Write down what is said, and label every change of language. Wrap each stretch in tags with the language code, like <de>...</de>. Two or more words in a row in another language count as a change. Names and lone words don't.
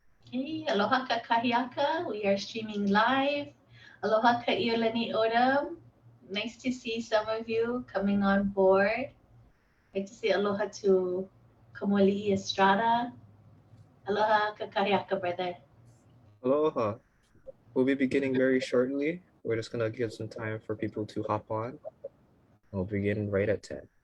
<haw>Okay, aloha kakahiaka.</haw> <en>We are streaming live.</en> <haw>Aloha ka iolani odam.</haw> <en>Nice to see some of you coming on board. Like to say aloha to Kamoli'i Estrada.</en> <haw>Aloha kakahiaka, brother.</haw> <en>Aloha. We'll be beginning very shortly. We're just gonna give some time for people to hop on. We'll begin right at 10.</en>